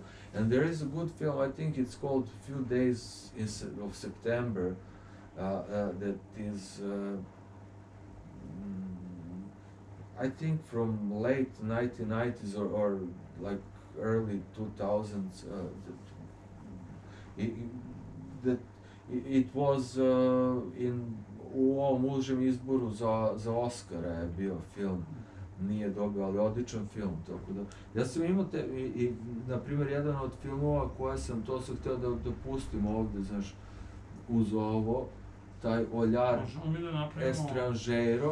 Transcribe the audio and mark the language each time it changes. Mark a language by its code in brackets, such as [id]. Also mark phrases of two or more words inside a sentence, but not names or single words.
[en] And there is a good film, I think it's called Few Days of September, that is I think from late 1990s or like early 2000s, it was [bs] u ovom užem izboru za Oscara je bio film, nije dobio, ali odličan film, tako da. Ja sam imao na primjer, jedan od filmova koje sam, to sam htio da pustim ovdje, znaš, uz ovo, taj Oljar Estranžero.